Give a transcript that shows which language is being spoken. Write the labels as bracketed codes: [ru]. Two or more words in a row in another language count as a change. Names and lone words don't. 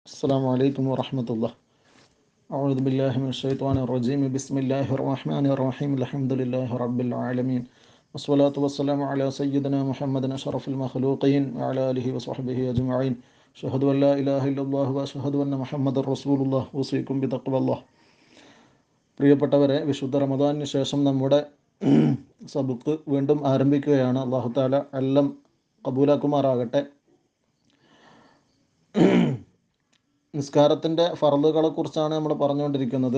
[ar] السلام عليكم ورحمة الله. أعوذ بالله من الشيطان الرجيم. بسم الله الرحمن الرحيم. الحمد لله رب العالمين. والصلاة والسلام على سيدنا محمد أشرف المخلوقين وعلى آله وصحبه أجمعين. أشهد أن لا إله إلا الله وأشهد أن محمد رسول الله. أوصيكم بتقوى الله. [ml] പ്രിയപ്പെട്ടവരെ, വിശുദ്ധ റമദാനിന് ശേഷം നമ്മുടെ സബുക്ക് വീണ്ടും ആരംഭിക്കുകയാണ്. [ar] الله تعالى [ml] എല്ലാം കബൂലാക്കുമാറാകട്ടെ. നിസ്കാരത്തിൻ്റെ ഫർളുകളെ കുറിച്ചാണ് നമ്മൾ പറഞ്ഞുകൊണ്ടിരിക്കുന്നത്.